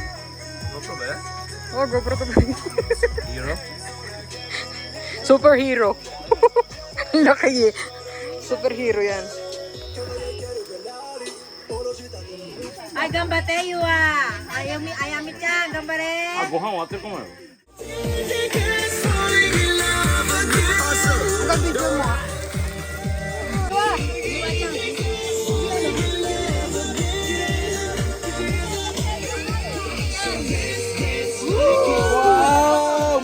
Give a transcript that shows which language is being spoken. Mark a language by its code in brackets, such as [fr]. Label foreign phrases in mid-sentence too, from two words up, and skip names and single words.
[tl] GoPro ba yan? Oh, GoPro to ba? Hero? Superhero. Laki eh. Superhero yan. Ay, gambateyo ah! [ja] Ayami chan, gambare! ご飯終わってるかもよ。 [tl] Hanggang video mo ah. Wow!